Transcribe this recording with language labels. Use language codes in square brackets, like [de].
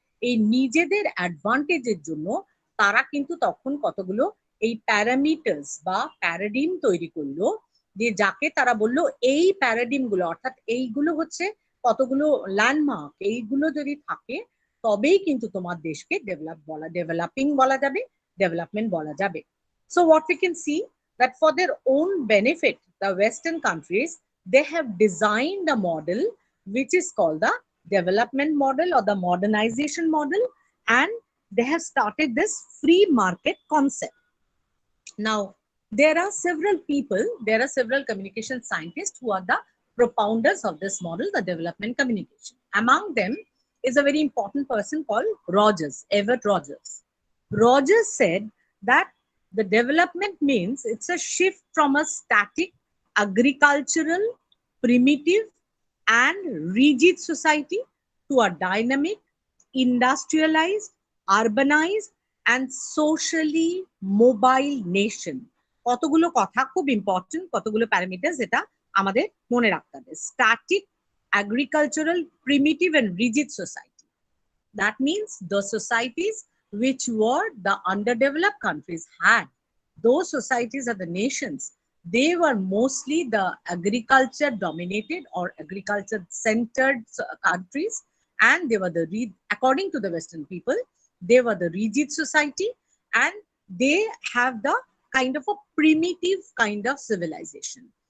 [bn] এই নিজেদের অ্যাডভান্টেজের জন্য তারা কিন্তু তখন কতগুলো এই প্যারামিটার্স বা প্যারাডিম তৈরি করলো, যে যাকে তারা বললো এই প্যারাডিম গুলো, অর্থাৎ এইগুলো হচ্ছে কতগুলো ল্যান্ডমার্ক, এইগুলো যদি থাকে তবেই কিন্তু তোমার দেশকে ডেভেলপিং বলা যাবে, ডেভেলপমেন্ট বলা যাবে। [en] So what we can see that for their own benefit, the Western countries, they have designed a model which is called the development model or the modernization model, and they have started this free market concept. Now, there are several communication scientists who are the propounders of this model, the development communication. Among them is a very important person called Everett Rogers. Rogers said that the development means it's a shift from a static, agricultural, primitive, and rigid society to a dynamic, industrialized, urbanized, and socially mobile nation. [bn] কতগুলো কথা খুব important, কতগুলো parameter যেটা আমাদের মনে রাখতে হবে। [en] Static, agricultural, primitive, and rigid society. That means the societies which were the underdeveloped countries had. Those societies are the nations. They were mostly the agriculture dominated or agriculture centered countries, and they were according to the Western people, they were the rigid society, and they have the kind of a primitive kind of civilization.